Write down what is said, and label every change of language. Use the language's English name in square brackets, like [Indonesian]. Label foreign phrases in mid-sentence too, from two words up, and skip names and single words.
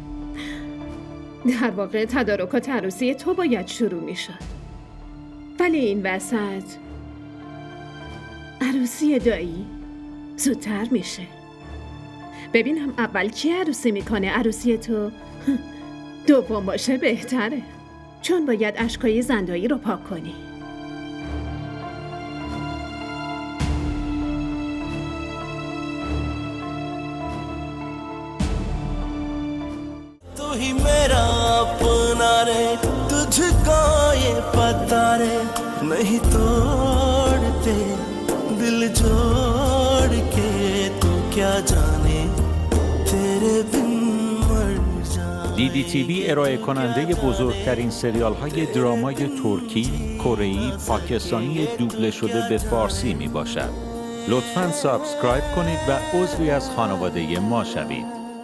[Persian] در واقع تدارکات عروسی تو باید شروع میشد، ولی این وسط عروسی دایی زودتر میشه. ببینم اول کی عروسی میکنه. عروسی تو دوم باشه بهتره، چون باید اشکای زندایی رو پاک کنی. [Hindi] तू ही मेरा अपना रे तुझको ये पता रे नहीं तोड़ते दिल जोड़ के तू क्या जाने तेरे बिन मर जाए. [Persian] DDTV ارائه کننده بزرگترین سریال های درامای ترکی، کره‌ای، پاکستانی دوبله شده به فارسی می باشد. لطفاً سابسکرایب کنید و عضوی از خانواده ما شوید.